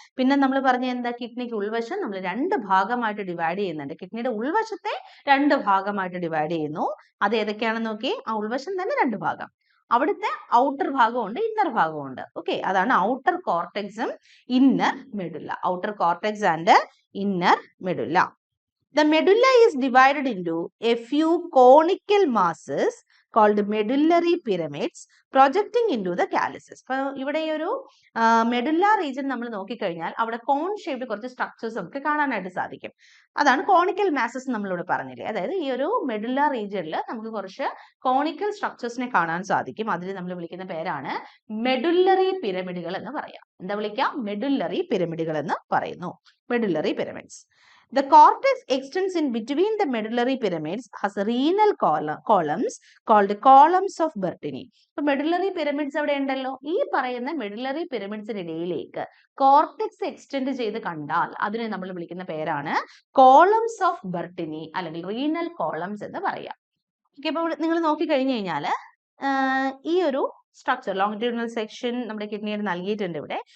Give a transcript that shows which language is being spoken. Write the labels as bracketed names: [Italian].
[Malayalam] പിന്നെ നമ്മൾ പറഞ്ഞ എന്താ, കിഡ്നിക്ക് ഉൾവശം നമ്മൾ 2 ഭാഗമായിട്ട് ഡിവൈഡ് ചെയ്യുന്നുണ്ട്. കിഡ്നിയുടെ ഉൾവശത്തെ 2 ഭാഗമായിട്ട് ഡിവൈഡ് ചെയ്യുന്നു. അത് ഏതൊക്കെയാണെന്ന് നോക്കി, ആ ഉൾവശം തന്നെ 2 ഭാഗം. അവിടുത്തെ ഔട്ടർ ഭാഗമുണ്ട്, ഇന്നർ ഭാഗമുണ്ട്. ഓക്കെ, അതാണ് outer കോർട്ടെക്സും inner medulla. [English] Outer cortex and inner medulla. The medulla is divided into a few conical masses called medullary pyramids projecting into the calyces. [Malayalam] അപ്പോൾ ഇവിടെ ഈ ഒരു മെഡുല്ല റീജിയൻ നമ്മൾ നോക്കിക്കഴിഞ്ഞാൽ അവിടെ കോൺ ഷേപ്ഡ് കുറച്ച് സ്ട്രക്ചേഴ്സ് നമുക്ക് കാണാനായിട്ട് സാധിക്കും. അതാണ് കോണിക്കൽ മാസസ് നമ്മളിവിടെ പറഞ്ഞില്ലേ. അതായത് ഈ ഒരു മെഡുല്ല റീജിയനിൽ നമുക്ക് കുറച്ച് കോണിക്കൽ സ്ട്രക്ചേഴ്സിനെ കാണാൻ സാധിക്കും. അതിൽ നമ്മൾ വിളിക്കുന്ന പേരാണ് മെഡുല്ലറി പിരമിഡുകൾ എന്ന് പറയാം. എന്താ വിളിക്കാം? മെഡുല്ലറി പിരമിഡുകൾ എന്ന് പറയുന്നു. Medullary pyramids. [English] The cortex extends in between the medullary pyramids as renal columns called columns of Bertini. So medullary pyramids [Malayalam] അവിടെ ഉണ്ടല്ലോ. ഈ പറയുന്ന medullary pyramidsന്റെ ഇടയിലേക്ക് കോർട്ടെക്സ് എക്സ്റ്റെൻഡ് ചെയ്ത് കണ്ടാൽ അതിനെ നമ്മൾ വിളിക്കുന്ന പേരാണ് columns of Bertini അല്ലെങ്കിൽ renal columns എന്ന് പറയാം. ഓക്കെ, അപ്പോൾ നിങ്ങൾ നോക്കി കഴിഞ്ഞു കഴിഞ്ഞാൽ ഈ ഒരു സ്ട്രക്ചർ ലോങ്ങിറ്റ്യൂഡിനൽ സെക്ഷൻ നമ്മുടെ കിഡ്നിയുടെ നൽകിയിട്ടുണ്ട് ഇവിടെ.